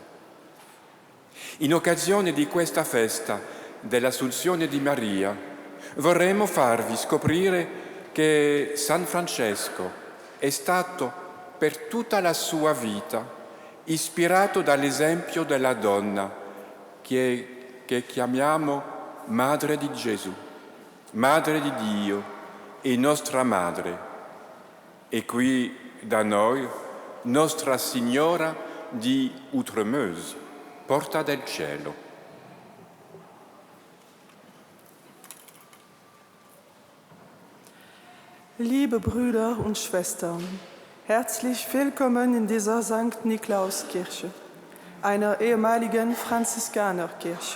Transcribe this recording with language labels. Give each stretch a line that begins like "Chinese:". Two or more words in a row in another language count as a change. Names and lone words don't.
Italian: In occasione di questa festa dell'Assunzione di Maria, vorremmo farvi scoprire che San Francesco è stato per tutta la sua vita ispirato dall'esempio della donna che chiamiamo Madre di Gesù, Madre di Dio e nostra Madre. E qui da noi Nostra Signora di Outremeuse, Porta del Cielo.
German: Liebe Brüder und Schwestern, herzlich willkommen in dieser St. Niklauskirche, einer ehemaligen Franziskanerkirche.